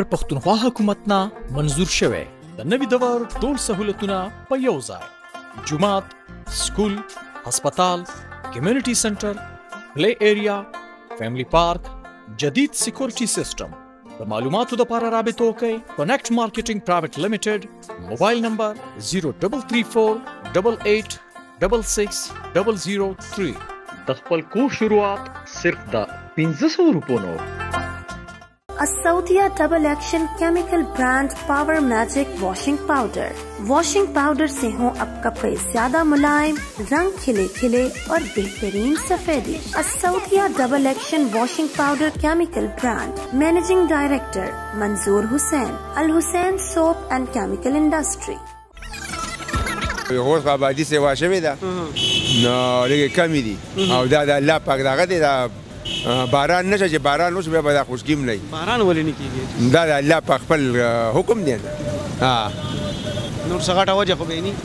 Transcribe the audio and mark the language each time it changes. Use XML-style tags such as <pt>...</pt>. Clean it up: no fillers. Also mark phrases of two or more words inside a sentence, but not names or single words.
<ps>پښتونخوا حکومت نه منظور شوی د نوي دور ټول سہولتونه په یو ځای جومات سکول هسپتال کمیونټي سنټر پلی ایریا فیملی پارک جدید سیکورټي سیسټم د معلوماتو لپاره رابطه وکړئ کنیکټ مارکیټینګ پرایویټ لیمیټډ موبایل نمبر 033488660003 د خپل کور شروعات صرف د 1500 روپو</ps> <en>Asaudia Double Action Chemical Brand Power Magic Washing Powder। washing powder</en> <ur>سے ہو اب کپڑے زیادہ ملائم، رنگ کھلے کھلے اور بہترین سفیدی.</ur> <en>Asaudia double action washing powder chemical brand. managing director Manzoor Hussain, Al Hussain Soap and Chemical Industry.</en> <ps>اوس آبادي سیوا شوې ده نو لږې کمې دي او دا د الله پاک دغه دی دا باران نشه چې باران وشو بیا به دا خوشګیم نه وي. باران ولې نه کېږي؟ دا د الله پاک خپل حکم دی. نور څه غټه وجه خو به نه</ps>